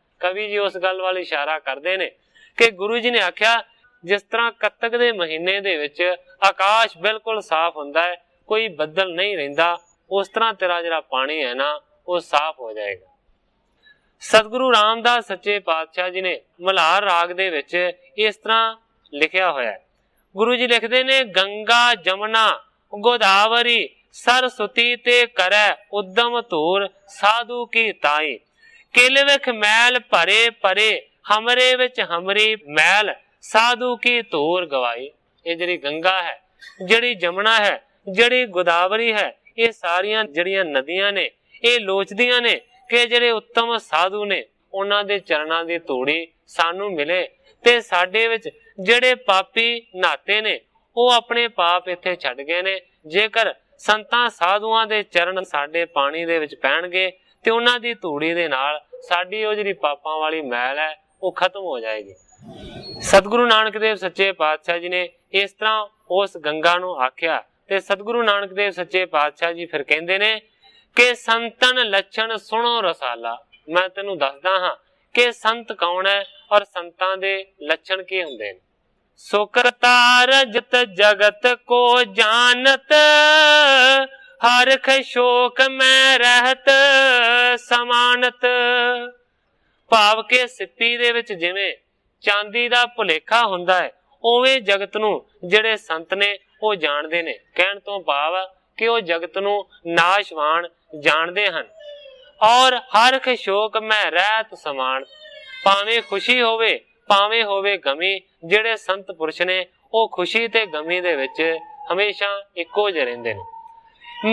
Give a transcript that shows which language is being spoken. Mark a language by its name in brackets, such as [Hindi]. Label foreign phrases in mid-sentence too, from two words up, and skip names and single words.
[Punjabi] ਕਵੀ ਜੀ ਉਸ ਗੱਲ ਵੱਲ ਇਸ਼ਾਰਾ ਕਰਦੇ ਨੇ ਕਿ ਗੁਰੂ ਜੀ ਨੇ ਆਖਿਆ ਜਿਸ ਤਰ੍ਹਾਂ ਕੱਤਕ ਦੇ ਮਹੀਨੇ ਦੇ ਵਿੱਚ ਆਕਾਸ਼ ਬਿਲਕੁਲ ਸਾਫ਼ ਹੁੰਦਾ ਹੈ, ਕੋਈ ਬੱਦਲ ਨਹੀਂ ਰਹਿੰਦਾ, ਉਸ ਤਰ੍ਹਾਂ ਤੇਰਾ ਜਿਹੜਾ ਪਾਣੀ ਹੈ ਨਾ ਉਹ ਸਾਫ਼ ਹੋ ਜਾਏਗਾ। ਸਤਿਗੁਰੂ ਰਾਮਦਾਸ ਸੱਚੇ ਪਾਤਸ਼ਾਹ ਜੀ ਨੇ ਮਲਹਾਰ ਰਾਗ ਦੇ ਵਿੱਚ ਇਸ ਤਰ੍ਹਾਂ ਲਿਖਿਆ ਹੋਇਆ ਹੈ। ਗੁਰੂ ਜੀ ਲਿਖਦੇ ਨੇ, ਗੰਗਾ ਜਮਨਾ ਗੋਦਾਵਰੀ ਸਰਸਵਤੀ ਤੇ ਕਰੇ ਉੱਦਮ ਧੂਰ ਸਾਧੂ ਕੀ ਤਾਈ ਕਿਲ ਵਿਖ ਮੈਲ ਭਰੇ ਭਰੇ ਹਮਰੇ ਵਿਚ ਹਮਰੀ ਮੈਲ ਸਾਧੂ ਕੀ ਧੂਰ ਗਵਾਈ। ਏ ਜਿਹੜੀ ਗੰਗਾ ਹੈ, ਜਿਹੜੀ ਜਮੁਨਾ ਹੈ, ਜਿਹੜੀ ਗੋਦਾਵਰੀ ਹੈ, ਏ ਸਾਰੀਆਂ ਜਿਹੜੀਆਂ ਨਦੀਆਂ ਨੇ ਏ ਲੋਚਦੀਆਂ ਨੇ ਕਿ ਜਿਹੜੇ ਉੱਤਮ ਸਾਧੂ ਨੇ ਉਨ੍ਹਾਂ ਦੇ ਚਰਣਾਂ ਦੀ ਧੂੜੀ ਸਾਨੂੰ ਮਿਲੇ ਤੇ ਸਾਡੇ ਵਿਚ ਜਿਹੜੇ ਪਾਪੀ ਨਾਤੇ ਨੇ ਉਹ ਅਪਣੇ ਪਾਪ ਇੱਥੇ ਛੱਡ ਗਏ ਨੇ। जेकर ਸੰਤਾਂ ਸਾਧੂਆਂ ਦੇ ਚਰਨ ਸਾਡੇ ਪਾਣੀ ਦੇ ਵਿੱਚ ਪੈਣਗੇ ਤੇ ਉਹਨਾਂ ਦੀ ਧੂੜੀ ਦੇ ਨਾਲ ਸਾਡੀ ਉਹ ਜਿਹੜੀ ਪਾਪਾਂ ਵਾਲੀ ਮੈਲ ਹੈ ਉਹ ਖਤਮ ਹੋ ਜਾਏਗੀ। ਸਤਿਗੁਰੂ ਨਾਨਕ ਦੇਵ ਸੱਚੇ ਪਾਤਸ਼ਾਹ ਜੀ ਨੇ ਇਸ ਤਰ੍ਹਾਂ ਉਸ ਗੰਗਾ ਨੂੰ ਆਖਿਆ ਤੇ ਸਤਿਗੁਰੂ ਨਾਨਕ ਦੇਵ ਸੱਚੇ ਪਾਤਸ਼ਾਹ ਜੀ ਫਿਰ ਕਹਿੰਦੇ ਨੇ ਕਿ [Braj] ਸੰਤਨ ਲੱਛਣ ਸੁਣੋ ਰਸਾਲਾ। [Punjabi] ਮੈਂ ਤੈਨੂੰ ਦੱਸਦਾ ਹਾਂ ਕਿ ਸੰਤ ਕੌਣ ਹੈ ਔਰ ਸੰਤਾਂ ਦੇ ਲੱਛਣ ਕੀ ਹੁੰਦੇ ਨੇ। [Braj] सुकरता रजत जगत को जानत हरख शोक में रहत समानत। [Punjabi] ਭਾਵ ਕਿ ਸਿੱਪੀ ਦੇ ਵਿੱਚ ਜਿਵੇਂ ਚਾਂਦੀ ਦਾ ਭੁਲੇਖਾ ਹੁੰਦਾ ਹੈ ਉਵੇਂ ਜਗਤ ਨੂੰ ਜਿਹੜੇ ਸੰਤ ਨੇ ਉਹ ਜਾਣਦੇ ਨੇ। ਕਹਿਣ ਤੋਂ ਭਾਵ ਕਿ ਉਹ ਜਗਤ ਨੂੰ ਨਾਸ਼ਵਾਨ ਜਾਣਦੇ ਹਨ। ਔਰ [Braj] ਹਰਖ ਸ਼ੋਕ ਮੈਂ ਰਹਿਤ ਸਮਾਨ, [Punjabi] ਭਾਵੇਂ ਖੁਸ਼ੀ ਹੋਵੇ ਭਾਵੇਂ ਹੋਵੇ ਗਮੀ, ਜਿਹੜੇ ਸੰਤ ਪੁਰਸ਼ ਨੇ ਉਹ ਖੁਸ਼ੀ ਤੇ ਗਮੀ ਦੇ ਵਿੱਚ ਹਮੇਸ਼ਾ ਇੱਕੋ ਜਿਹੇ ਰਹਿੰਦੇ ਨੇ।